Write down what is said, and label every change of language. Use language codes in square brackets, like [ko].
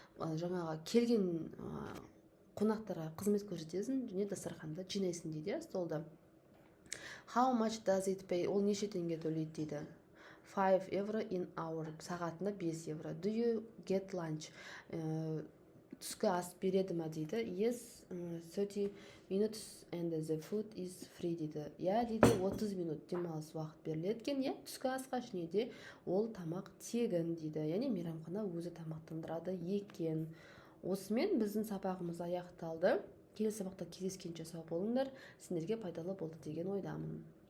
[kk] Жаңағы келген қонақтарға қызмет көрсетесің және дастарханды жинайсың дейді, столда. [en] How much does it pay? [kk] Ол неше теңге төлейді дейді. [en] 5 euro in hour. [kk] Сағатына 5 евро. [en] Do you get lunch? [kk] Түскі ас береді ма дейді. [en] Yes, 30 minutes and the food is free дейді. [kk] Дейді 30 минут демалыс уақыт беріледі екен. Түскі асқа және де ол тамақ тегін дейді. Яғни мейрамхана өзі тамақтандырады екен. Осымен біздің сабағымыз аяқталды. Келесі сабақта кездескенше сау болыңдар. Сендерге пайдалы болды деген ойдамын.